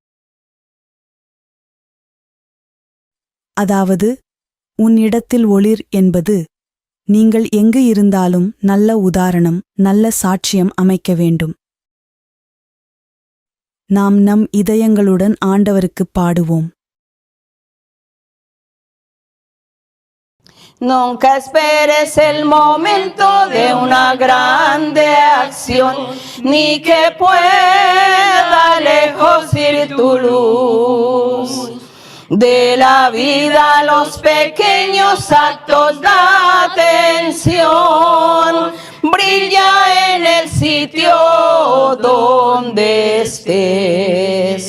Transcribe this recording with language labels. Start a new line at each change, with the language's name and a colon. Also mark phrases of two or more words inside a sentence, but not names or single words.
Tamil: அதாவது, உன் இடத்தில் ஒளிர் என்பது, நீங்கள் எங்கு இருந்தாலும் நல்ல உதாரணம், நல்ல சாட்சியம் அமைக்க வேண்டும். நாம் நம் இதயங்களுடன் ஆண்டவருக்குப் பாடுவோம்.
Spanish: Nunca esperes el momento de una grande acción, ni que pueda lejos ir tu luz. De la vida los pequeños actos de atención, brilla en el sitio donde estés.